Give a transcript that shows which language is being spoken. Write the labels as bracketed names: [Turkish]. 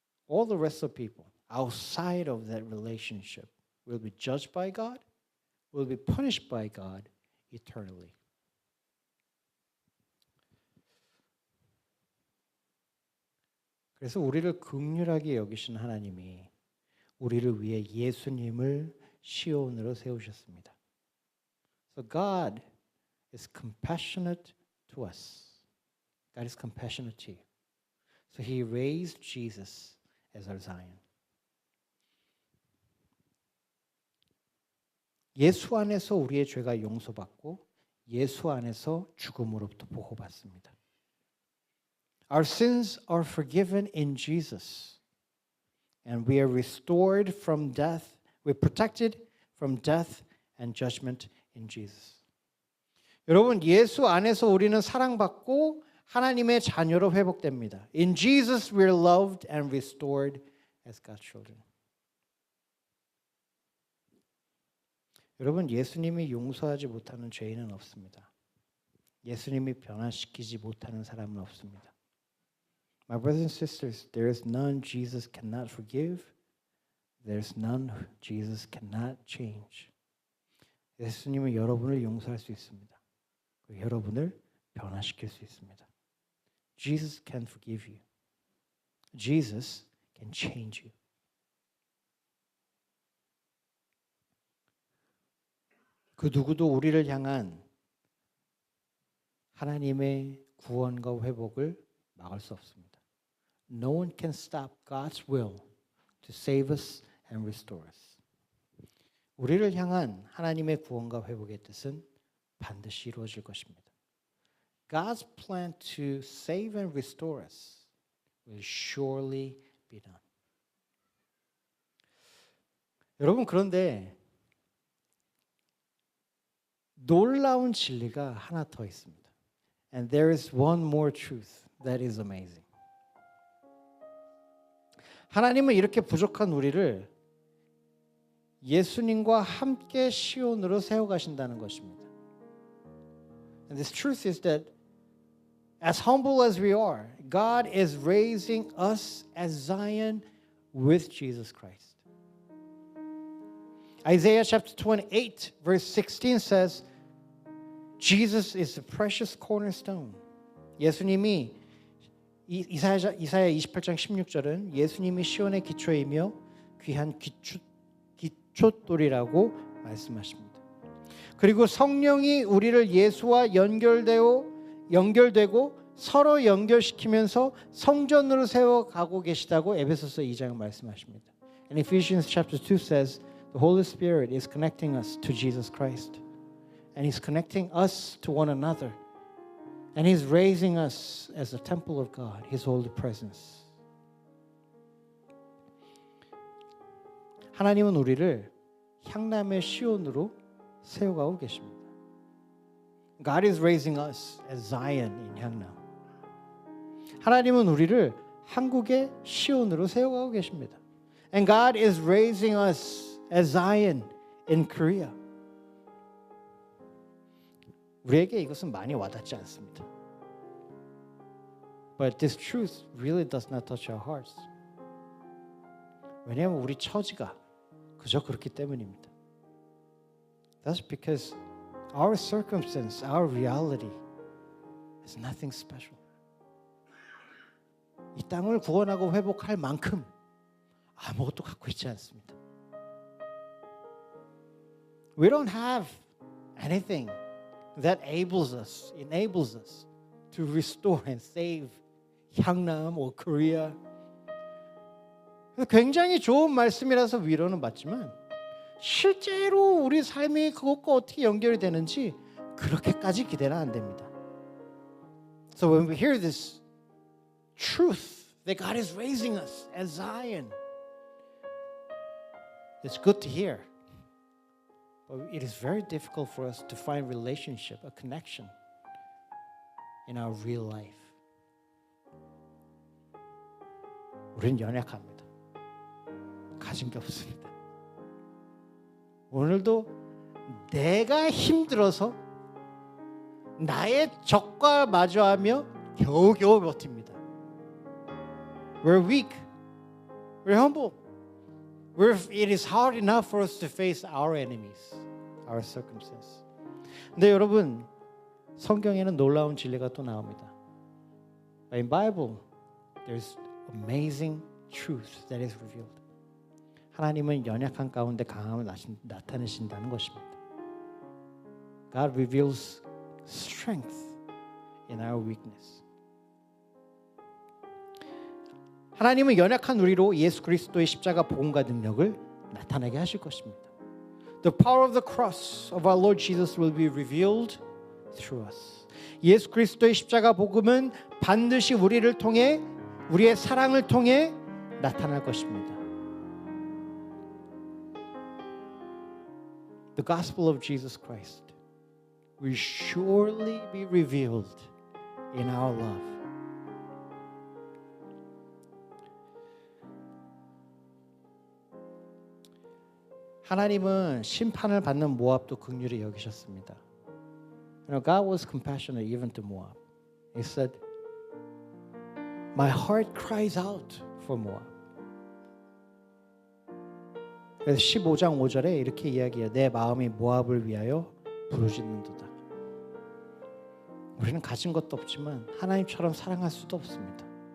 [English] All the rest of people outside of that relationship will be judged by God, will be punished by God eternally. [Korean] 그래서 우리를 긍휼하게 여기신 하나님이 우리를 위해 예수님을 시온으로 세우셨습니다. [English] So God is compassionate to us. God is compassionate to you. So He raised Jesus as our Zion. [Korean] 예수 안에서 우리의 죄가 용서받고 예수 안에서 죽음으로부터 보호받습니다. [English] Our sins are forgiven in Jesus. And we are restored from death. We're protected from death and judgment in Jesus. [Korean] 여러분, 예수 안에서 우리는 사랑받고 하나님의 자녀로 회복됩니다. [English] In Jesus we are loved and restored as God's children. [Korean] 여러분, 예수님이 용서하지 못하는 죄인은 없습니다. 예수님이 변화시키지 못하는 사람은 없습니다. [English] My brothers and sisters, there is none Jesus cannot forgive. There is none Jesus cannot change. [Korean] 예수님은 여러분을 용서할 수 있습니다. 여러분을 변화시킬 수 있습니다. [English] Jesus can forgive you. Jesus can change you. [Korean] 그 누구도 우리를 향한 하나님의 구원과 회복을 막을 수 없습니다. [English] No one can stop God's will to save us and restore us. [Korean] 우리를 향한 하나님의 구원과 회복의 뜻은 반드시 이루어질 것입니다. [English] God's plan to save and restore us will surely be done. [Korean] 여러분, 그런데 놀라운 진리가 하나 더 있습니다. [English] And there is one more truth that is amazing. [Korean] 하나님은 이렇게 부족한 우리를 예수님과 함께 시온으로 세워가신다는 것입니다. [English] And this truth is that as humble as we are, God is raising us as Zion with Jesus Christ. Isaiah chapter 28 verse 16 says, Jesus is the precious cornerstone. [Korean] 예수님이 이사야 28장 16절은 예수님이 시온의 기초이며 귀한 기초돌이라고 말씀하십니다. 그리고 성령이 우리를 예수와 연결되고 서로 연결시키면서 성전으로 세워가고 계시다고 에베소서 2장은 말씀하십니다. [English] And Ephesians chapter 2 says the Holy Spirit is connecting us to Jesus Christ. And He's connecting us to one another. And He's raising us as a temple of God, His holy presence. [Korean] 하나님은 우리를 향남의 시온으로 세워가고 계십니다. [English] God is raising us as Zion in 향남. [Korean] 하나님은 우리를 한국의 시온으로 세워가고 계십니다. [English] And God is raising us as Zion in Korea. [Korean] 우리에게 이것은 많이 와닿지 않습니다. [English] But this truth really does not touch our hearts. [Korean] 왜냐하면 우리 처지가 그저 그렇기 때문입니다. [English] That's because our circumstance, our reality is nothing special. [Korean] 이 땅을 구원하고 회복할 만큼 아무것도 갖고 있지 않습니다. [English] We don't have anything that enables us to restore and save 향남 or Korea. [Korean] 굉장히 좋은 말씀이라서 위로는 받지만 실제로 우리 삶이 그것과 어떻게 연결이 되는지 그렇게까지 기대는 안 됩니다. [English] So when we hear this truth that God is raising us as Zion, it's good to hear. But it is very difficult for us to find relationship, a connection in our real life. [Korean] 우리는 연약합니다. 가진 게 없습니다. 오늘도 내가 힘들어서 나의 적과 마주하며 겨우겨우 버팁니다. [English] We're weak. We're humble. It is hard enough for us to face our enemies, our circumstances. [Korean] 근데 여러분, 성경에는 놀라운 진리가 또 나옵니다. [English] In Bible, there's amazing truth that is revealed. [Korean] 하나님은 연약한 가운데 강함을 나타내신다는 것입니다. [English] God reveals strength in our weakness. [Korean] 하나님은 연약한 우리로 예수 그리스도의 십자가 복음과 능력을 나타나게 하실 것입니다. [English] The power of the cross of our Lord Jesus will be revealed through us. [Korean] 예수 그리스도의 십자가 복음은 반드시 우리를 통해 우리의 사랑을 통해 나타날 것입니다. [English] The gospel of Jesus Christ will surely be revealed in our love. [Korean] 하나님은 심판을 받는 모압도 긍휼히 여기셨습니다. [English] You know, God was compassionate even to Moab. He said, "My heart cries out for Moab." [Korean] 그래서 15장 5절에 이렇게 이야기해요. 내 마음이 모압을 위하여 부르짖는도다. 우리는 가진 것도 없지만 하나님처럼 사랑할 수도 없습니다.